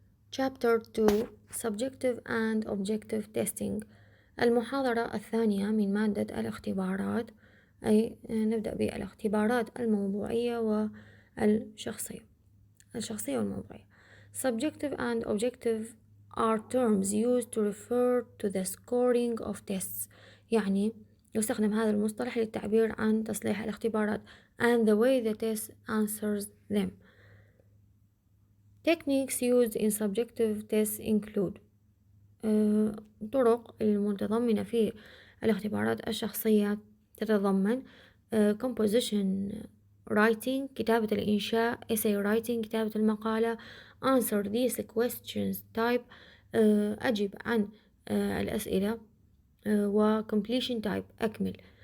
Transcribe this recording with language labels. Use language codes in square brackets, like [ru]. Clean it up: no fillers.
[en] Chapter 2 Subjective and Objective Testing. [ar] المحاضرة الثانية من مادة الاختبارات، أي نبدأ بالاختبارات الموضوعية والشخصية والموضوعية. [en] Subjective and objective are terms used to refer to the scoring of tests. [ar] يعني يستخدم هذا المصطلح للتعبير عن تصليح الاختبارات [en] and the way the test answers them. Techniques used in subjective tests include [ar] طرق المتضمنة في الاختبارات الشخصية تتضمن [en] composition writing [ar] كتابة الإنشاء، [en] essay writing [ar] كتابة المقالة، [en] answer these questions type [ar] أجب عن الأسئلة، [en] و completion type أكمل.